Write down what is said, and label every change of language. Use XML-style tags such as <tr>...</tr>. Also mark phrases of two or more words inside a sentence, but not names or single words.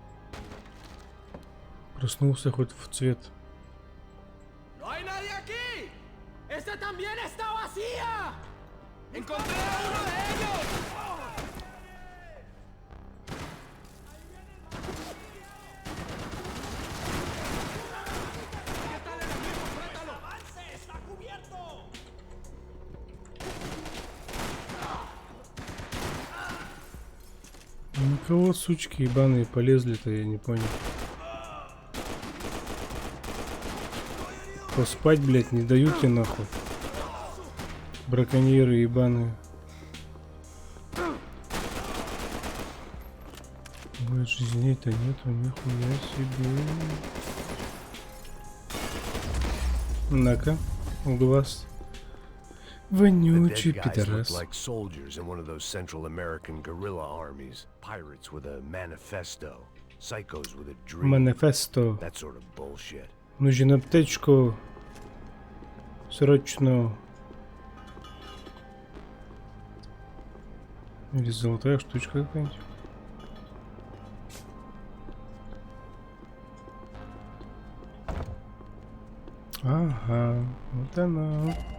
<ru>Проснулся хоть в цвет.</ru> <es>¡No hay nadie aquí! ¡Esta también está vacía! ¡Encontré a uno de ellos! ¡Aquí está el enemigo! ¡Suéltalo! ¡Avance! ¡Está cubierto!</es> <ru>Никого, сучки ебаные, полезли-то, я не понял. Поспать, блядь, не дают тебе нахуй. Браконьеры ебаные. Ой, жизней-то нету, нихуя себе. На-ка, в глаз.</ru> <en>The</en> <ru>Вонючий</ru> <en>dead guys looked</en> <ru>пидорас.</ru> <en>like soldiers in one of those Central American guerrilla armies. Pirates with a manifesto. Psychos with a dream.</en> <ru>Манифесто.</ru> <en>That sort of bullshit.</en> <ru>Нужен аптечку. Срочно. Или золотая штучка какая-нибудь. Ага, вот она.</ru>